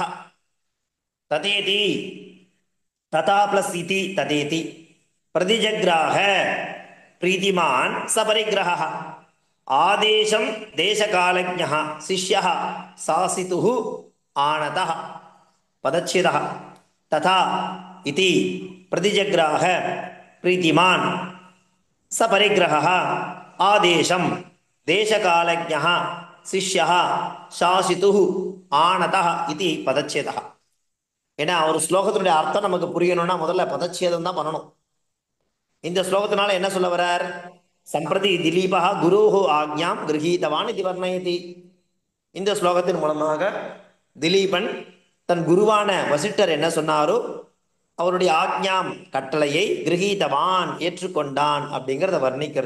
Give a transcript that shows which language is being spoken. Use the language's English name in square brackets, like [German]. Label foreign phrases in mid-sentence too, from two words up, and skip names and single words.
[Sanskrit] तथेति तथा plus इति तथेति प्रतिजग्राह प्रीतिमान् सपरिग्रहः आदेशं देशकालज्ञः शिष्यः शासितुः आनतः. पदच्छेदः तथा इति प्रतिजग्राह प्रीतिमान् सपरिग्रहः आदेशं देशकालज्ञः शिष्यः शासितुः आनतः इति पदच्छेदः. [Tamil] ஏன்னா ஒரு ஸ்லோகத்தினுடைய அர்த்தம் நமக்கு புரியணும்னா முதல்ல பதச்சேதம் தான் பண்ணணும். இந்த ஸ்லோகத்தினால என்ன சொல்ல வர்றார்? [Sanskrit] सम्प्रति दिलीपः गुरोः आज्ञां गृहीतवान् इति वर्णयति. [Tamil] இந்த ஸ்லோகத்தின் மூலமாக திலீபன் தன் குருவான வசிட்டர் என்ன சொன்னாரோ அவருடைய ஆக்ஞாம் கட்டளையை கிரகீதவான் ஏற்றுக்கொண்டான் அப்படிங்கிறத வர்ணிக்கிறது.